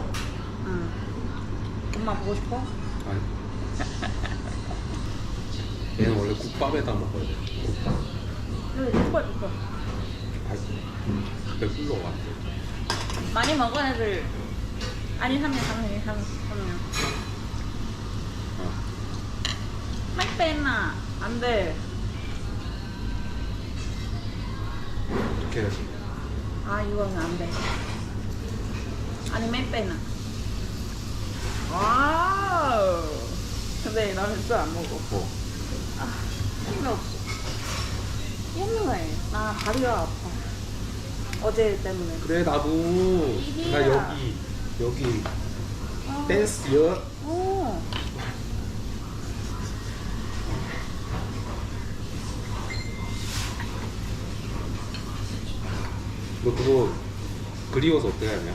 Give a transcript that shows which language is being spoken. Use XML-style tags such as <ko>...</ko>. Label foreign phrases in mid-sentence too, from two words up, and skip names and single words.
<ko>응. 엄마 보고 싶어? 아니. 얘는 원래 국밥에다 먹어야 돼. 국밥. 여기 족발 줬어. 배불러 왔어. 많이 먹어 애들. 아니 3명.</ko> <th>ไม่เป็นอ่ะ</th> <ko>안 돼. 이렇게 해야지. 아 이거는 안 돼.</ko> <th>อันนี้ไม่เป็นอ่ะว้าว</th> <ko>근데 나는 진짜 안 먹어 뭐? 힘이 없어 옛날에 나 다리가 아파 어제 때문에 그래 나도 이리야. 나 여기 댄스 여 오. 너 그거 그리워서 어떻게 하냐?</ko>